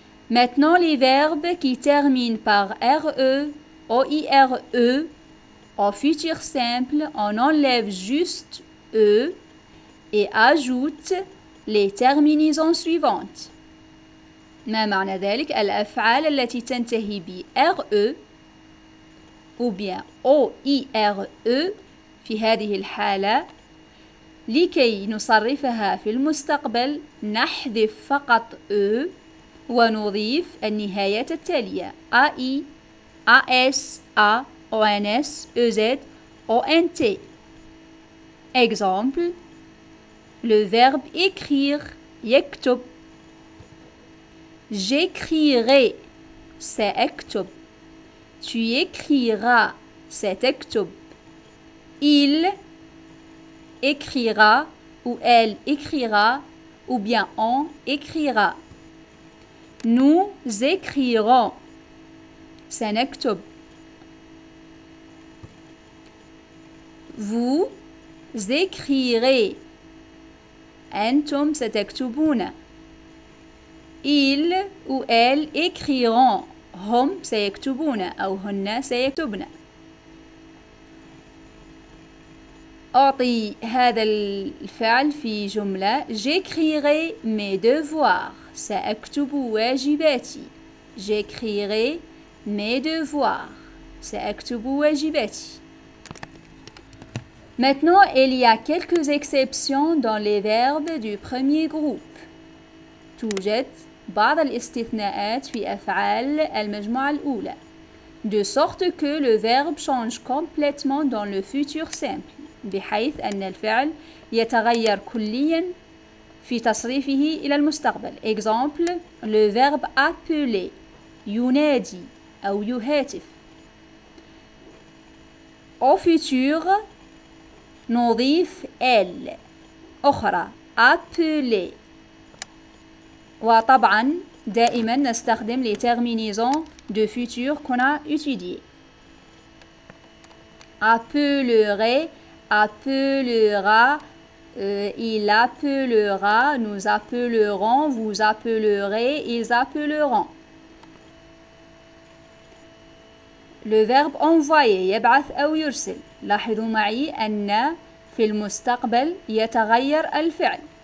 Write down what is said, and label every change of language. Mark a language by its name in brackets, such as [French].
[French] Maintenant les verbes qui terminent par RE, OIRE, au futur simple, on enlève juste E et ajoute les terminaisons suivantes. [Arabic] ما معنى ذلك؟ الأفعال التي تنتهي ب RE [French] ou bien [Arabic] OIRE في هذه الحالة لكي نصرفها في المستقبل نحذف فقط E ونضيف النهايات التالية: AI, AS, A, ONS, EZ, ONT. [French] Exemple: le verbe écrire [Arabic] يكتب. [French] J'écrirai [Arabic] سأكتب. [French] Tu écriras [Arabic] ستكتب. [French] Il écrira ou elle écrira ou bien on écrira. Nous écrirons [Arabic] سنكتب. [French] Vous écrirez [Arabic] أنتم ستكتبون. [French] Ils ou elles écriront [Arabic] هم سيكتبون أو هن سيكتبن. أعطي هذا الفعل في جملة: [French] J'écrirai mes devoirs. [Arabic] سأكتب واجباتي. [French] J'écrirai mes devoirs. [Arabic] سأكتب واجباتي. [French] Maintenant, il y a quelques exceptions dans les verbes du premier groupe. [Arabic] توجد بعض الاستثناءات في أفعال المجموعة الأولى. [French] De sorte que le verbe change complètement dans le futur simple. [Arabic] بحيث أن الفعل يتغير كليا في تصريفه إلى المستقبل. [French] Exemple: le verbe appeler [Arabic] ينادي. أو يهاتف. [French] au futur [Arabic] نضيف [French] elle [Arabic] أخرى [French] appeler. [Arabic] وطبعا دائما نستخدم [French] les terminaisons de futur qu'on a étudiées. Appellerai, appellera, il appellera, nous appellerons, vous appellerez, ils appelleront. Le verbe envoyer [Arabic] يبعث أو يرسل. لاحظوا معي أن في المستقبل يتغير الفعل.